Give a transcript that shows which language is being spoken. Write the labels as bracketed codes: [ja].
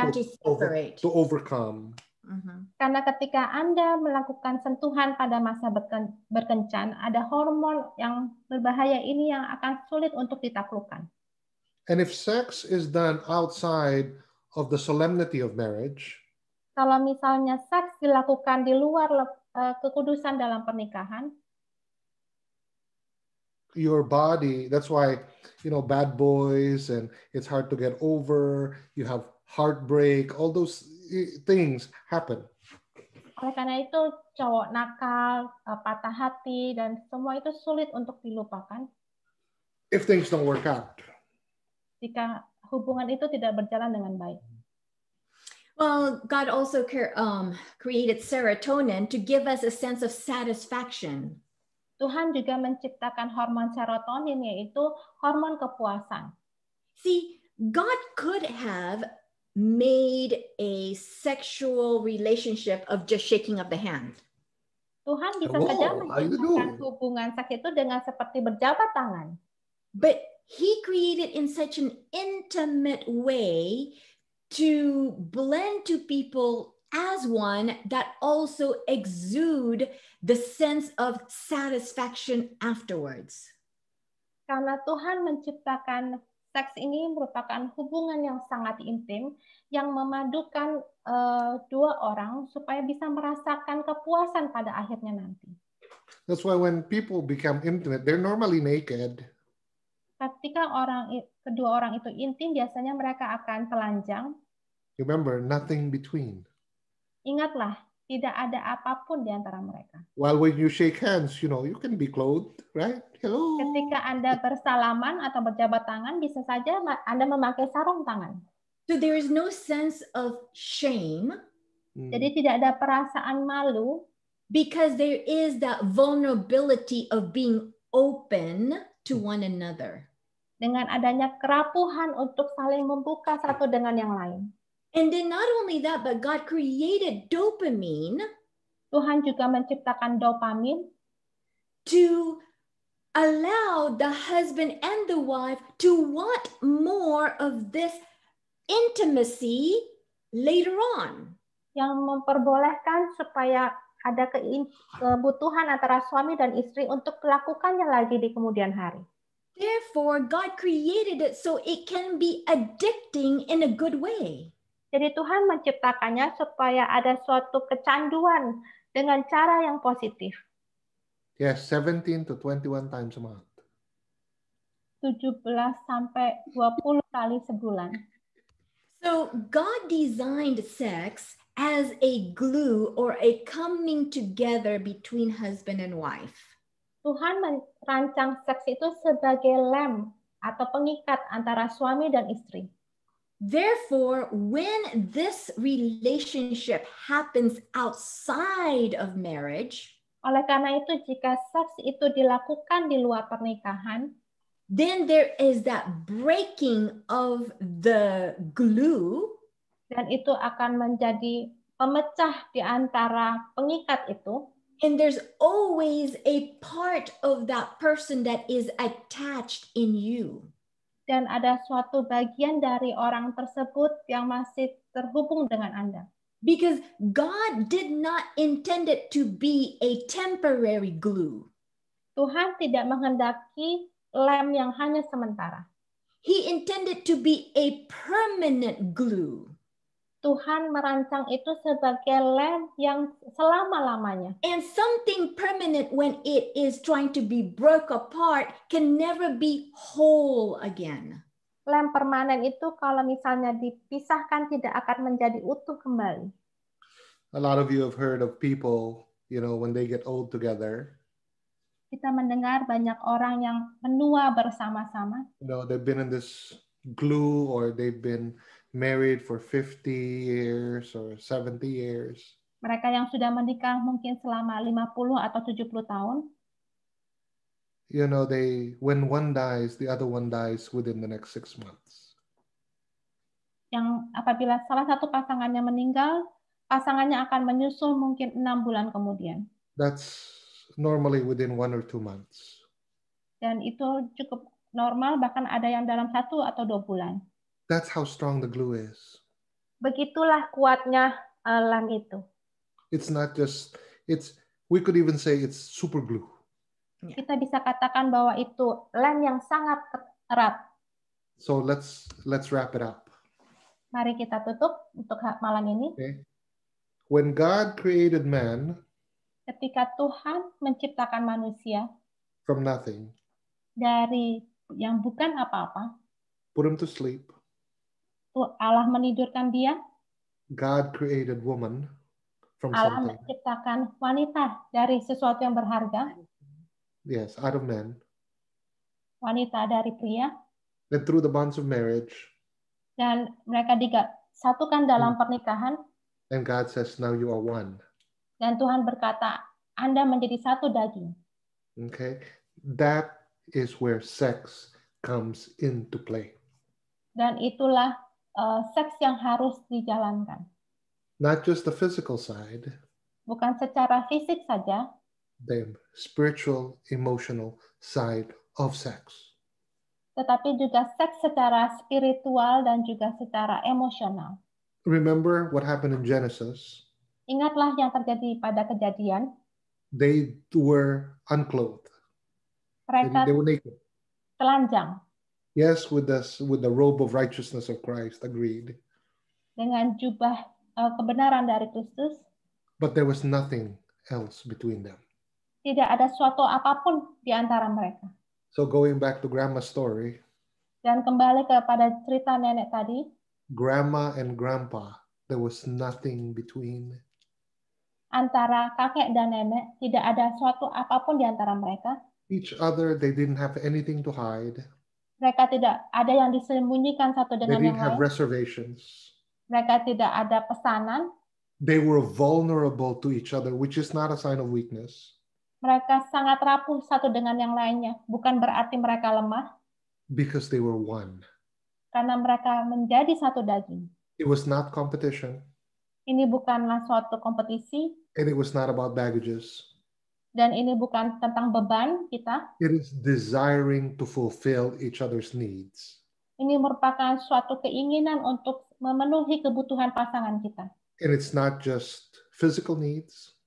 [en] hard to overcome. [id] Karena ketika Anda melakukan sentuhan pada masa berkencan, ada hormon yang berbahaya ini yang akan sulit untuk ditaklukkan. [en] And if sex is done outside of the solemnity of marriage, [id] kalau misalnya seks dilakukan di luar kekudusan dalam pernikahan, [en] your body, that's why, you know, bad boys and it's hard to get over, you have heartbreak, all those things happen. [id] Oleh karena itu cowok nakal, patah hati, dan semua itu sulit untuk dilupakan. [en] If things don't work out. [id] Jika hubungan itu tidak berjalan dengan baik. [en] Well, God also created serotonin to give us a sense of satisfaction. [id] Tuhan juga menciptakan hormon serotonin, yaitu hormon kepuasan. [en] See, God could have made a sexual relationship of just shaking of the hand. [id] Tuhan bisa saja menciptakan hubungan seks itu dengan seperti berjabat tangan. [en] But He created in such an intimate way to blend to people as one that also exude the sense of satisfaction afterwards. [id] Karena Tuhan menciptakan seks ini merupakan hubungan yang sangat intim yang memadukan dua orang supaya bisa merasakan kepuasan pada akhirnya nanti. [en] That's why when people become intimate, they're normally naked. [id] Ketika kedua orang itu intim, biasanya mereka akan telanjang. [en] Remember, nothing between. [id] Ingatlah, tidak ada apapun di antara mereka. [en] While when you shake hands, you know, you can be clothed, right? Hello. [id] Ketika Anda bersalaman atau berjabat tangan, bisa saja Anda memakai sarung tangan. [en] So there is no sense of shame. [id] Jadi tidak ada perasaan malu. [en] Because there is that vulnerability of being open to one another. [id] Dengan adanya kerapuhan untuk saling membuka satu dengan yang lain. [en] And then not only that, but God created dopamine. [id] Tuhan juga menciptakan dopamin [en] to allow the husband and the wife to want more of this intimacy later on. [id] Yang memperbolehkan supaya ada kebutuhan antara suami dan istri untuk melakukannya lagi di kemudian hari. [en] Therefore, God created it so it can be addicting in a good way. [id] Jadi Tuhan menciptakannya supaya ada suatu kecanduan dengan cara yang positif. [en] Yes, 17 to 21 times a month. [id] 17 sampai 20 kali sebulan. [en] So God designed sex as a glue or a coming together between husband and wife. [id] Tuhan merancang seks itu sebagai lem atau pengikat antara suami dan istri. [en] Therefore, when this relationship happens outside of marriage, [id] oleh karena itu jika seks itu dilakukan di luar pernikahan, [en] then there is that breaking of the glue, [id] dan itu akan menjadi pemecah di antara pengikat itu. [en] And there's always a part of that person that is attached in you. [id] Dan ada suatu bagian dari orang tersebut yang masih terhubung dengan Anda. [en] Because God did not intend it to be a temporary glue. [id] Tuhan tidak menghendaki lem yang hanya sementara. [en] He intended to be a permanent glue. [id] Tuhan merancang itu sebagai lem yang selama-lamanya. [en] And something permanent, when it is trying to be broke apart, can never be whole again. [id] Lem permanen itu kalau misalnya dipisahkan tidak akan menjadi utuh kembali. [en] A lot of you have heard of people, when they get old together, [id] Kita mendengar banyak orang yang menua bersama-sama. [en] they've been in this glue, or they've been married for 50 years or 70 years. [id] Mereka yang sudah menikah mungkin selama 50 atau 70 tahun. [en] When one dies, the other one dies within the next 6 months. [id] Yang apabila salah satu pasangannya meninggal, pasangannya akan menyusul mungkin 6 bulan kemudian. [en] That's normally within 1 or 2 months. [id] Dan itu cukup normal, bahkan ada yang dalam 1 atau 2 bulan. [en] That's how strong the glue is. [id] Begitulah kuatnya lem itu. [en] It's not just, we could even say it's super glue. [id] Kita bisa katakan bahwa itu lem yang sangat erat. [en] So let's wrap it up. [id] Mari kita tutup untuk malam ini. [en] Okay. When God created man [id] Ketika Tuhan menciptakan manusia [en] from nothing, [id] dari yang bukan apa-apa, [en] put him to sleep, [id] Allah menidurkan dia, [en] God created woman from [id] Allah [en] something. [id] menciptakan wanita dari sesuatu yang berharga, [en] Yes, out of man. [id] wanita dari pria, [en] And through the bonds of marriage, [id] dan mereka disatukan dalam pernikahan, [en] and God says, now you are one. [id] dan Tuhan berkata, Anda menjadi satu daging. [en] Okay, that is where sex comes into play. [id] Dan itulah seks yang harus dijalankan. [en] Not just the physical side, [id] Bukan secara fisik saja, [en] the spiritual, emotional side of sex. [id] tetapi juga seks secara spiritual dan juga secara emosional. [en] Remember what happened in Genesis? [id] Ingatlah yang terjadi pada Kejadian. [en] They were unclothed. [id] Mereka [en] They were naked. [id] telanjang [en] Yes, with the robe of righteousness of Christ, agreed. [id] dengan jubah kebenaran dari Kristus. [en] But there was nothing else between them. [id] Tidak ada suatu apapun di antara mereka. [en] So going back to Grandma's story, [id] Dan kembali kepada cerita nenek tadi, [en] Grandma and Grandpa, there was nothing between. [id] antara kakek dan nenek tidak ada suatu apapun di antara mereka. [en] Each other, they didn't have anything to hide. [id] Mereka tidak ada yang disembunyikan satu [en] They [id] dengan yang [en] didn't have [id] lain. [en] reservations. [id] Mereka tidak ada pesanan. [en] They were vulnerable to each other, which is not a sign of weakness. [id] Mereka sangat rapuh satu dengan yang lainnya. Bukan berarti mereka lemah, [en] Because they were one. [id] karena mereka menjadi satu daging. [en] It was not competition, [id] Ini bukanlah suatu kompetisi, [en] and it was not about baggages. [id] dan ini bukan tentang beban kita. [en] It is desiring to fulfill each other's needs. [id] Ini merupakan suatu keinginan untuk memenuhi kebutuhan pasangan kita. [en] And it's not just physical needs,